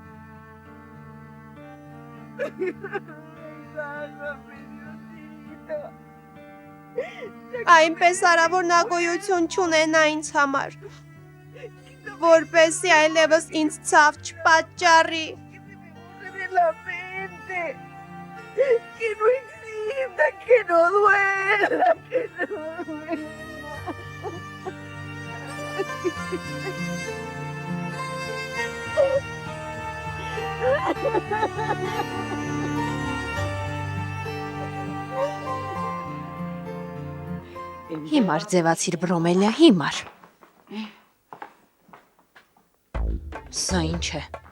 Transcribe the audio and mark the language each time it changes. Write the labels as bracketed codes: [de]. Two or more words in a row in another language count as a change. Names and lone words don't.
[hy] Այնպես արա, որ նա գոյություն չունենա ինձ համար, որպեսզի այլևս ինձ ցավ չպատճառի։ [es] Que no exista, que no duela, que no duela. [hy] Հիմար ձևացիր Բրոմելիա, հիմար։ Սա ինչ է։